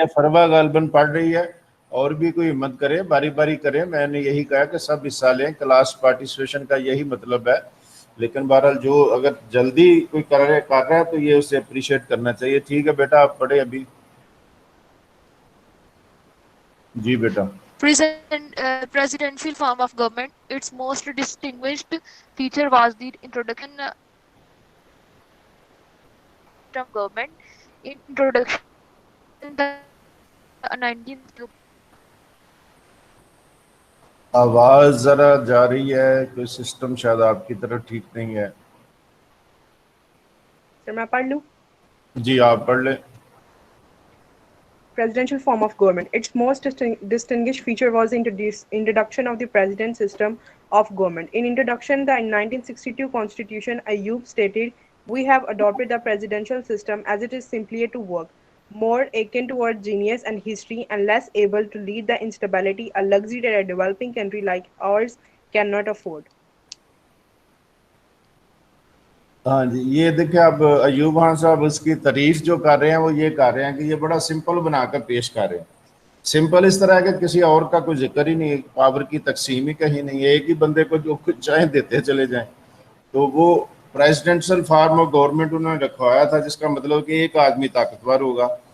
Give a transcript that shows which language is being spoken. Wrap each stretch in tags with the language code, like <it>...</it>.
<ur>ہے, فروا غالباً پڑھ رہی ہے, اور بھی کوئی ہمت کرے, باری باری کرے. میں نے یہی کہا کہ سب حصہ لیں, کلاس پارٹیسپیشن کا یہی مطلب ہے. لیکن بہرحال جو اگر جلدی کوئی کر رہا ہے تو یہ اسے اپریشیٹ کرنا چاہیے. ٹھیک ہے بیٹا آپ پڑھے ابھی. جی بیٹا.</ur> <en>Presidential form of government. Its most distinguished feature was the introduction of government. Introduction the 19th.</en> <ur>آواز ذرا جا رہی ہے, کوئی سسٹم شاید آپ کی طرف ٹھیک نہیں ہے. سر میں پڑھ لوں. جی آپ پڑھ لیں.</ur> <en>Presidential form of government. Its most distinguished feature was the introduction of the president system of government. In introduction, the 1962 Constitution, Ayub stated, "We have adopted the presidential system as it is simpler to work, more akin towards genius and history, and less able to lead the instability, a luxury that a developing country like ours cannot afford."</en> <ur>ہاں جی, یہ دیکھیں اب ایوب خان صاحب اس کی تعریف جو کر رہے ہیں وہ یہ کر رہے ہیں کہ یہ بڑا سمپل بنا کر پیش کر رہے ہیں. سمپل اس طرح ہے کہ کسی اور کا کوئی ذکر ہی نہیں, پاور کی تقسیم ہی کہیں نہیں ہے, ایک ہی بندے کو جو کچھ چاہیں دیتے چلے جائیں. تو وہ پریزیڈنشل فارم آف گورنمنٹ انہوں نے رکھوایا تھا, جس کا مطلب کہ ایک آدمی طاقتور ہوگا.</ur>